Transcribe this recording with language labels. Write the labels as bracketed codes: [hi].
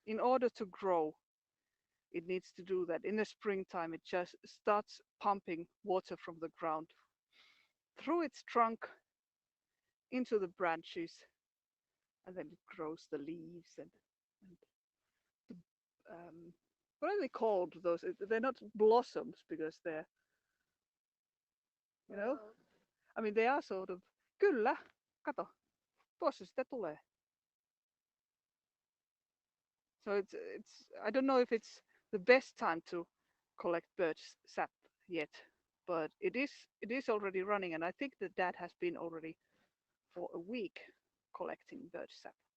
[en] in order to grow, it needs to do that. In the springtime, it just starts pumping water from the ground through its trunk into the branches, and then it grows the leaves and what are they called? Those, they're not blossoms because they're, you know, I mean they are sort of. [fi] Kyllä, kato, tuossa sitä tulee. [en] So it's I don't know if it's the best time to collect birch sap yet, but it is already running, and I think that Dad has been already for a week collecting birch sap.